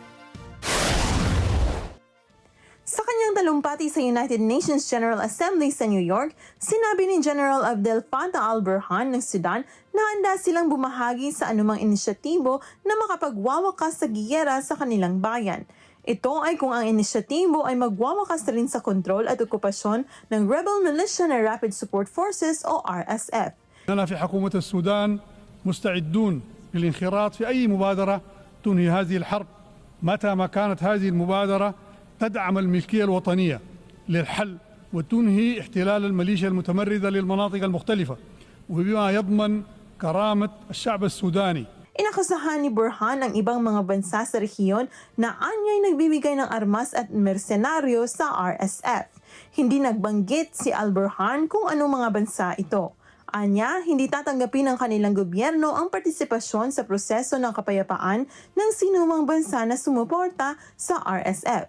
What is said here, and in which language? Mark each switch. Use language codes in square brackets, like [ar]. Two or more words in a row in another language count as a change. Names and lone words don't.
[tl] Sa kanyang talumpati sa United Nations General Assembly sa New York, sinabi ni General Abdel Fattah al-Burhan ng Sudan na handa silang bumahagi sa anumang inisyatibo na makapagwawakas sa giyera sa kanilang bayan. Ito ay kung ang inisyatibo ay magwawakas rin sa kontrol at okupasyon ng Rebel Militia na Rapid Support Forces o RSF. [ar] أنا في حكومة السودان مستعدون للانخراط في أي مبادرة تنهي هذه الحرب متى ما كانت هذه المبادرة تدعم الملكية الوطنية للحل وتنهي احتلال الميليشيا المتمردة للمناطق المختلفة وبما يضمن كرامة الشعب السوداني. [tl] Inakasahan ni Burhan ang ibang mga bansa sa rehiyon na anyay nagbibigay ng armas at mersenaryo sa RSF. Hindi nagbanggit si al-Burhan kung anong mga bansa ito. Anya, hindi tatanggapin ng kanilang gobyerno ang partisipasyon sa proseso ng kapayapaan ng sinumang bansa na sumuporta sa RSF.